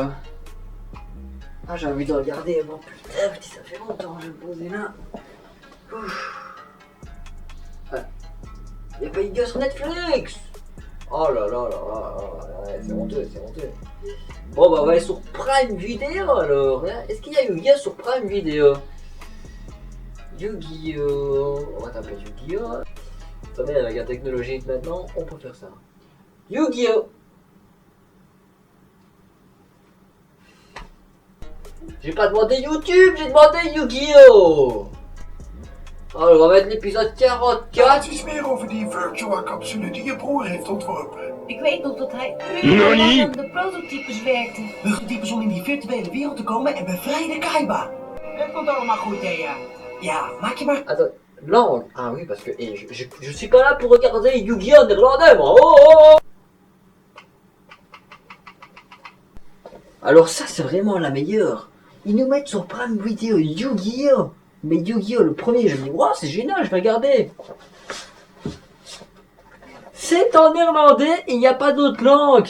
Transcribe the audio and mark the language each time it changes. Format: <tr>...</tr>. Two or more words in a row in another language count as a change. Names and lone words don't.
<fr>Ah, j'ai envie de regarder, bon putain, ça fait longtemps que je vais me poser là. Y'a pas Yu-Gi-Oh! Sur Netflix! Oh là là là là, c'est honteux, c'est honteux. Bon bah on va aller sur Prime Video alors. Est-ce qu'il y a Yu-Gi-Oh! Sur Prime Video? Yu-Gi-Oh! On va taper Yu-Gi-Oh! Ça va avec la technologie maintenant, on peut faire ça. Yu-Gi-Oh! J'ai pas demandé YouTube, j'ai demandé Yu-Gi-Oh! Alors, on va mettre l'épisode 44.</fr> <nl>Laat eens meer over die Virtua capsule die je broer heeft ontworpen. Ik weet nog dat hij Nani? urenlang aan de prototypes werkte. Luchttypes om in die virtuele wereld te komen en bevrijd de Kaiba. Dat komt allemaal goed, Thea. Ja, maak je maar...</nl> <fr>Attends, langue. Ah oui, parce que je suis pas là pour regarder Yu-Gi-Oh! Néerlandais, moi. Oh, oh, oh. Alors ça, c'est vraiment la meilleure. Ils nous mettent sur Prime Video Yu-Gi-Oh! Mais Yu-Gi-Oh! Le premier, je me dis, waouh, c'est génial, je vais regarder. C'est en néerlandais et il n'y a pas d'autre langue.</fr>